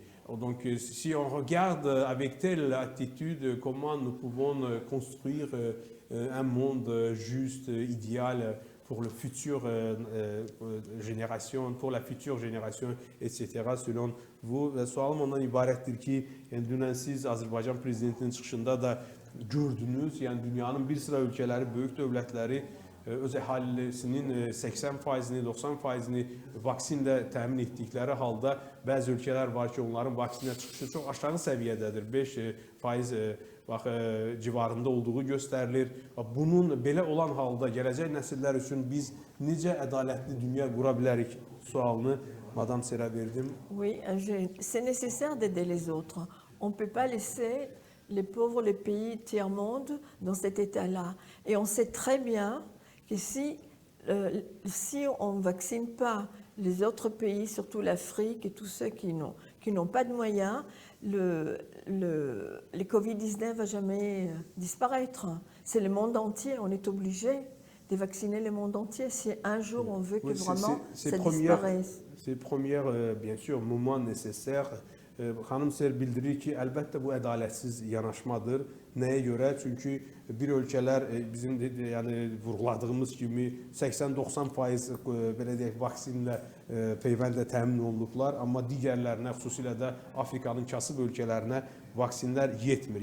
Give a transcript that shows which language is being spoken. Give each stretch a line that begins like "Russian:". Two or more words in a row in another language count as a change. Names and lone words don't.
French: Donc, si on regarde avec telle attitude comment nous pouvons construire un monde juste, idéal pour la future génération, etc. Selon vous,
Azerbaijani: sualım ondan ibarətdir ki, yəni dünən siz Azərbaycan Prezidentinin çıxışında da gördünüz, yəni dünyanın bir sıra ölkələri, böyük dövlətləri öz əhalisinin 80%-ni, 90%-ni vaksinlə təmin etdikləri halda bəzi ölkələr var ki, onların vaksinə çıxışı çox aşağı səviyyədədir. 5% civarında olduğu göstərilir. Bunun belə olan halda gələcək nəsillər üçün biz necə ədalətli dünya qura bilərik sualını Madame Ser'a verdim.
French: Oui, c'est nécessaire d'aider les autres. On ne peut pas laisser les pauvres, les pays tiers-monde dans cet état-là. Et on sait très bien que si on ne vaccine pas les autres pays, surtout l'Afrique et tous ceux qui n'ont pas de moyens, le Covid-19 ne va jamais disparaître. C'est le monde entier, on est obligé de vacciner le monde entier si un jour on veut que vraiment ça disparaisse. C'est premier, bien sûr, moment nécessaire.
Azerbaijani: Xanım Ser bildirir ki, əlbəttə bu ədalətsiz yanaşmadır. Nəyə görə? Çünki bir ölkələr bizim yəni vurğuladığımız kimi 80-90% belə deyək vaksinlə peyvəndlə təmin olunublar, amma digərlərinə, xüsusilə də Afrikanın kasıb ölkələrinə vaksinlər yetmir.